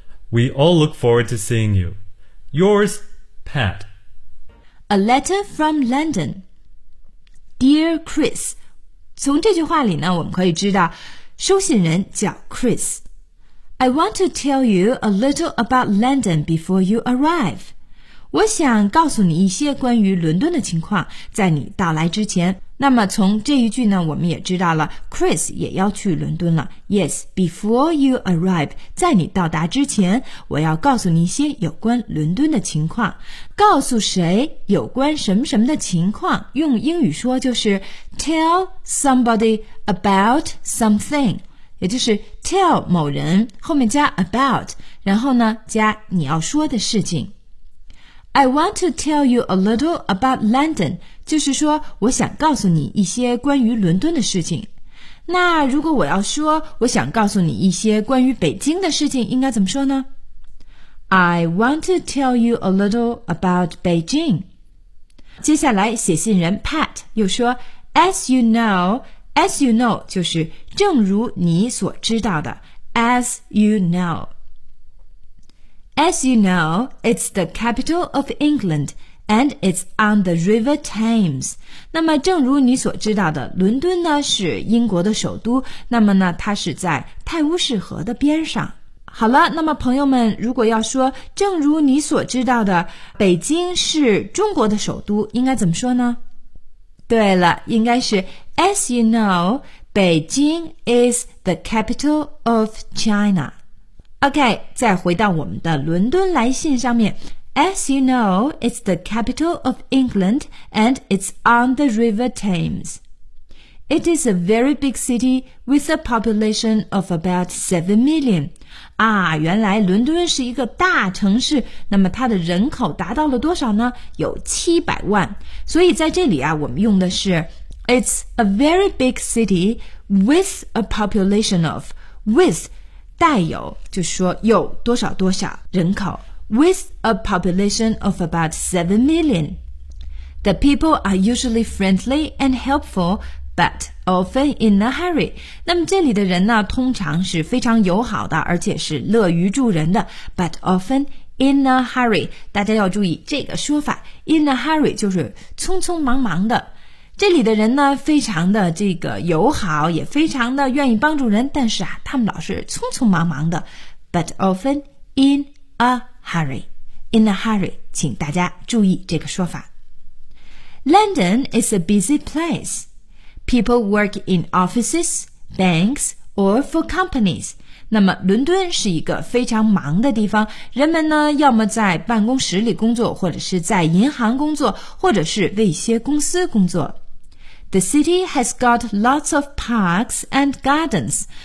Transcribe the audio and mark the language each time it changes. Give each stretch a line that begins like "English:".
English: We all look forward to seeing you. Yours, Pat. A letter from London. Dear Chris.
Chinese: 从这句话里呢，我们可以知道，收信人叫 Chris.
English: I want to tell you a little about London before you arrive.
Chinese: 我想告诉你一些关于伦敦的情况，在你到来之前。那么从这一句呢，我们也知道了 Chris 也要去伦敦了。
English: Yes, before you arrive,
Chinese: 在你到达之前，我要告诉你一些有关伦敦的情况。告诉谁有关什么什么的情况，用英语说就是
English: tell somebody about something,
Chinese: 也就是 tell 某人，后面加 about, 然后呢加你要说的事情。
English: I want to tell you a little about London,
Chinese: 就是说我想告诉你一些关于伦敦的事情。那如果我要说我想告诉你一些关于北京的事情，应该怎么说呢？
English: I want to tell you a little about Beijing.
Chinese: 接下来写信人
English: Pat
Chinese: 又说
English: As you know
Chinese: 就是正如你所知道的
English: As you knowAs you know, it's the capital of England, and it's on the River Thames.
Chinese: 那么正如你所知道的，伦敦呢是英国的首都，那么呢它是在泰晤士河的边上。好了，那么朋友们，如果要说正如你所知道的，北京是中国的首都，应该怎么说呢？对了，应该是
English: As you know, Beijing is the capital of China.
Chinese: OK, 再回到我们的伦敦来信上面。
English: As you know, it's the capital of England and it's on the River Thames. It is a very big city with a population of about 7 million.
Chinese: 啊，原来伦敦是一个大城市，那么它的人口达到了多少呢？有700万。所以在这里啊，我们用的是
English: It's a very big city with a population of, with,
Chinese: 带有就是说有多少多少人口
English: with a population of about 7 million. The people are usually friendly and helpful, but often in a hurry.
Chinese: 那么这里的人呢通常是非常友好的，而且是乐于助人的，
English: but often in a hurry.
Chinese: 大家要注意这个说法，
English: in a hurry
Chinese: 就是匆匆忙忙的。这里的人呢非常的这个友好，也非常的愿意帮助人，但是啊他们老是匆匆忙忙的，
English: but often in a hurry. In a hurry,
Chinese: 请大家注意这个说法。
English: London is a busy place. People work in offices, banks, or for companies.
Chinese: 那么伦敦是一个非常忙的地方，人们呢要么在办公室里工作，或者是在银行工作，或者是为一些公司工作。
English: The city has got lots of parks and gardens.